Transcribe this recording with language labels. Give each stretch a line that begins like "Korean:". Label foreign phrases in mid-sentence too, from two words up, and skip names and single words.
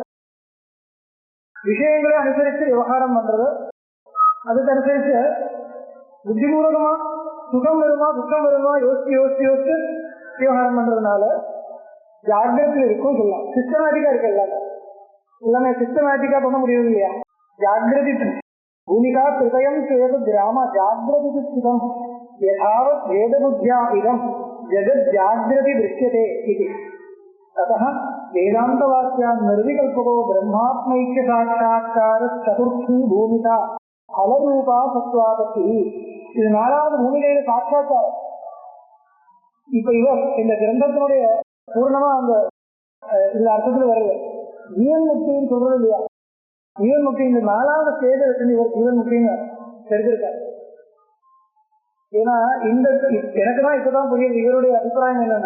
Tamil: விஷயங்களை அனுசரித்து விவகாரம் பண்றது, அதுக்கு அனுசரிச்சு புத்திபூர்வகமா சுகம் வருமா துக்கம் வருமா யோசிச்சு விவகாரம் பண்றதுனால ஜாகிரத்தில் இருக்கும் சொல்லலாம். சிஸ்டமேட்டிக்கா இருக்கு எல்லாமே சிஸ்டமேட்டிக்கா பண்ண முடியும் இல்லையா.
Sanskrit: जाग्रति भूमिका कृतयं सेतु ग्राम जाग्रति स्थितं यथावत् वेदबुद्ध्या इदं जगत् जाग्रति दृश्यते இது. अतः वेदान्तवाक्यान् निर्विकल्पको ब्रह्मात्मैक्य साक्षात्कार चतुर्थी भूमिका फलरूपा सत्वादति.
Tamil: இது 4வது பூமிகையில சாட்சாத்காரம். இப்ப இவர் இந்த கிரந்தத்தினுடைய பூர்ணமா அந்த இந்த அர்த்தத்துல வருது. ஜீவன் முக்தின்னு சொல்றது இல்லையா. ஜீவன் முக்தி இந்த 4வது ஸ்டேஜ் வச்சு இவர் ஜீவன் முக்தின்னு தெரிஞ்சிருக்காரு. ஏன்னா எனக்குதான் இப்பதான் புரியுது இவருடைய அபிப்பிராயம் என்னன்னு.